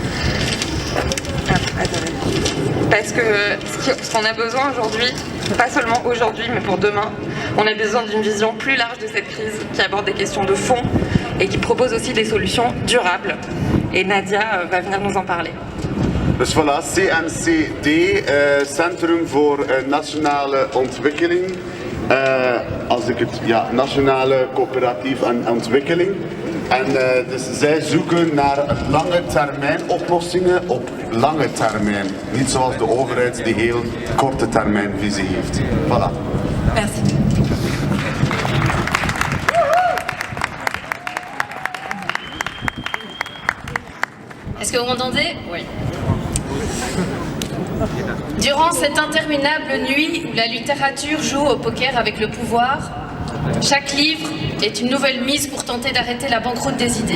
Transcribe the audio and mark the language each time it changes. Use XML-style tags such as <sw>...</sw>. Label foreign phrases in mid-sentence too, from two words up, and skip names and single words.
<fr>Parce que ce qu'on a besoin aujourd'hui, pas seulement aujourd'hui, mais pour demain, on a besoin d'une vision plus large de cette crise qui aborde des questions de fond et qui propose aussi des solutions durables. Et Nadia va venir nous en parler.</fr> <nl>Dus voilà, CNCD, Centrum voor Nationale Ontwikkeling. Als ik het, ja, Nationale Coöperatief en Ontwikkeling. En dus zij zoeken naar lange termijn oplossingen op lange termijn. Niet zoals de overheid die heel korte termijn visie heeft.</nl> <fr>Voilà. Merci. Est-ce que vous m'entendez? Oui. Durant cette interminable nuit où la littérature joue au poker avec le pouvoir, chaque livre est une nouvelle mise pour tenter d'arrêter la banqueroute des idées.</fr>